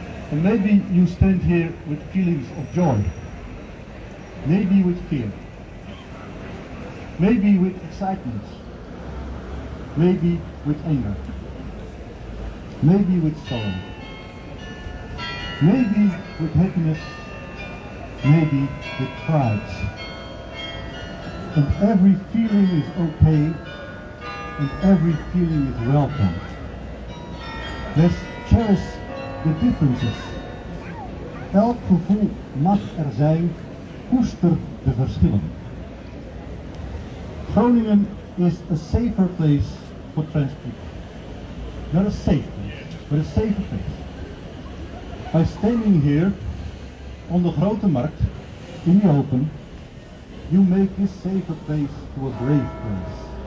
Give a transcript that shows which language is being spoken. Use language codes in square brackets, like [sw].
[en] And maybe you stand here with feelings of joy, maybe with fear, maybe with excitement, maybe with anger, maybe with sorrow, maybe with happiness, maybe with pride. And every feeling is okay, and every feeling is welcome. Let's cherish the differences. [nl] Elk gevoel mag zijn, koester de verschillen. [en] Groningen is a safer place for trans people. Not a safe place, but a safer place. By standing here on the Grote Markt, in the open, you make this safer place to a brave place.